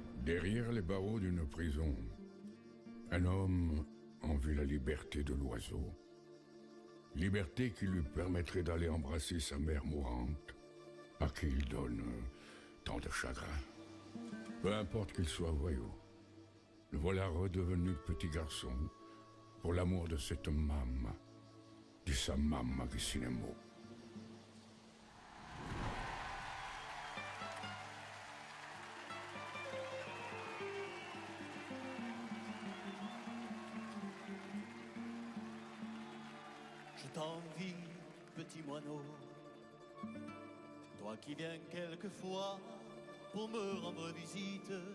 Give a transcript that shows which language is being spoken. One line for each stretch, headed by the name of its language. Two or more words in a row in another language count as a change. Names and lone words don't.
French: Derrière les barreaux d'une prison, un homme envie la liberté de l'oiseau. Liberté qui lui permettrait d'aller embrasser sa mère mourante, à qui il donne tant de chagrin. Peu importe qu'il soit voyou, le voilà redevenu petit garçon pour l'amour de cette mamma,
Italian: di sa mamma che se ne mo.
French: Je t'envie, petit moineau, toi qui viens quelquefois pour me rendre visite,